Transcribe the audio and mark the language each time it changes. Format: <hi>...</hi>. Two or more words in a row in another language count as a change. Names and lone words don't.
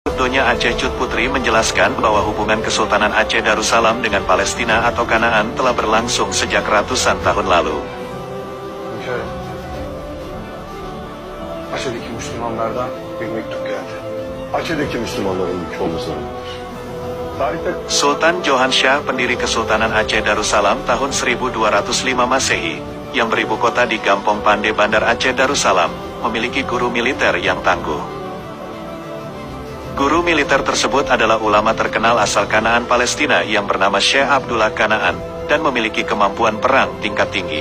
<id>Donya Aceh Cut Putri menjelaskan bahwa hubungan Kesultanan Aceh Darussalam dengan Palestina atau Kanaan telah berlangsung sejak ratusan tahun lalu.</id> <tr>Hünkârım, Aceh'deki Müslümanlardan bir mektup geldi. Aceh'deki Müslümanların ülke olmasına rağmen.</tr> <id>Tarihte Sultan Johansyah, pendiri Kesultanan Aceh Darussalam tahun 1205 Masehi, yang beribu kota di Gampong Pande Bandar Aceh Darussalam, memiliki guru militer yang tangguh. Guru militer tersebut adalah ulama terkenal asal Kanaan Palestina yang bernama Syekh Abdullah Kanaan, dan memiliki kemampuan perang tingkat tinggi.</id>